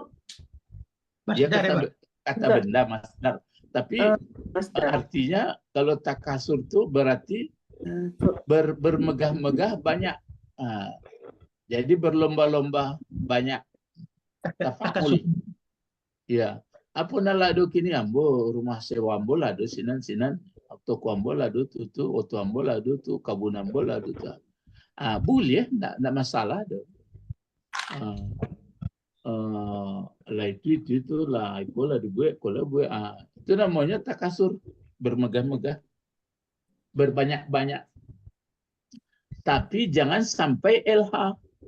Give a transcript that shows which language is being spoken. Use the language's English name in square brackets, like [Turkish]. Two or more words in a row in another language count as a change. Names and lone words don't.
[Indonesian] Dia kata benda masdar. Tapi artinya kalau takasur itu berarti bermegah-megah banyak. Jadi berlomba-lomba banyak. Tafakul. Ya. [Minangkabau] Apa nalado kini ambo rumah sewa ambo lado sinan toko ambo lado tu oto ambo lado tu kabun ambo lado tu. [Indonesian] Boleh, enggak masalah do. Lah itu lah ipola dibuat kalau buat itu namanya takasur, bermegah-megah, berbanyak-banyak. Tapi jangan sampai LH.